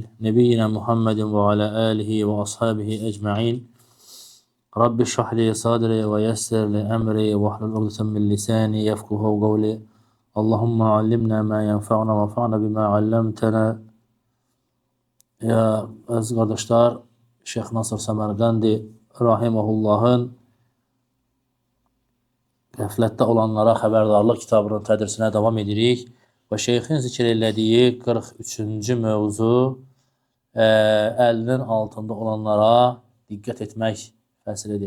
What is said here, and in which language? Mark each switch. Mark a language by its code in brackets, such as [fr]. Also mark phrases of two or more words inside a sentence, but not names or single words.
[ar] نبينا محمد وعلى آله وأصحابه أجمعين. رب اشرح لي صدري ويسر لي أمري واحلل عقدة من لساني يفقهوا قولي. اللهم علمنا ما ينفعنا وانفعنا بما علمتنا. [tr] Ya aziz kardeşler, [az] Şeyh Nasır Səmərqəndi rahimehullahın Qəflətdə olanlara xəbərdarlıq kitabının tədrisinə davam edirik və şeyxin zikr elədiyi 43-cü mövzu əlinin altında olanlara diqqət etmək fəsilidir.